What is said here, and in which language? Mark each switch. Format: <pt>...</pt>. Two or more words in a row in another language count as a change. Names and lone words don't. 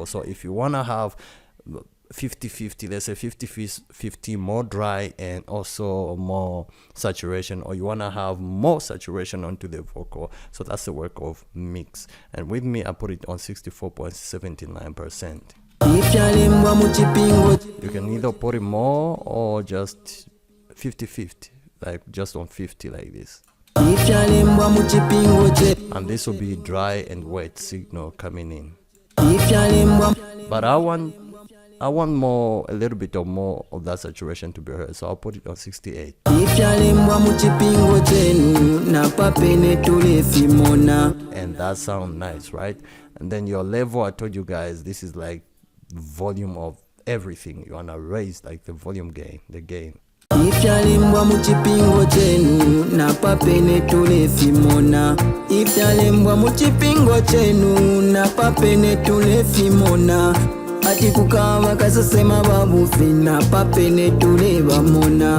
<en>So if you want to have 50-50, let's say 50-50 more dry and also more saturation, or you want to have more saturation onto the vocal, so that's the work of mix. And with me, I put it on 64.79%. You can either put it more or just 50-50, like just on 50 like this.</en> <bem>ifyalembwa mu kipingo kye</bem> <en>And this will be dry and wet signal coming in.</en> <bem>ifyalembwa</bem> <en>But I want more, a little bit or more of that saturation to be heard, so I'll put it on 68.</en> <bem>ifyalembwa mu kipingo kyenu napapene tulefimona.</bem> <en>And that sounds nice, right? And then your level, I told you guys, this is like volume of everything. You wanna raise like the volume gain, the gain.</en> <bem>ifyalembwa mu kipingo kyenu napapene tulefimona. ifyalembwa mu kipingo kyenu napapene tulefimona. ati kukaba kasesema babufi napapene tulebamona.</bem>